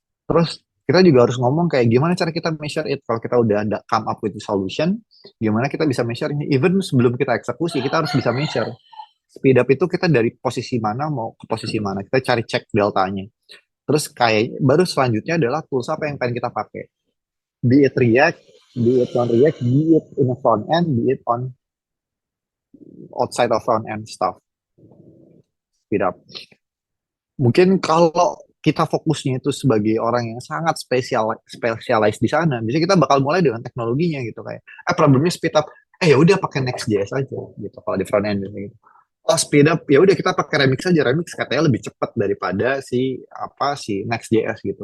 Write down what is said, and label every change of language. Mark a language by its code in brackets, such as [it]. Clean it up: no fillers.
[id] Terus kita juga harus ngomong kayak gimana cara kita measure it. Kalau kita udah ada [en] come up with the solution, [id] gimana kita bisa measure ini. Even sebelum kita eksekusi, kita harus bisa measure. Speed up itu kita dari posisi mana mau ke posisi mana. Kita cari cek deltanya. Terus kayak baru selanjutnya adalah tools apa yang pengen kita pakai. [en] Be it React, be it non React, be it in a front end, be it on outside of front end stuff. Speed up. [id] Mungkin kalau kita fokusnya itu sebagai orang yang sangat spesialis di sana, bisa kita bakal mulai dengan teknologinya gitu kayak, problemnya speed up, ya udah pakai Next.js aja gitu kalau di front end gitu. Oh speed up, ya udah kita pakai Remix aja, Remix katanya lebih cepat daripada si Next.js gitu.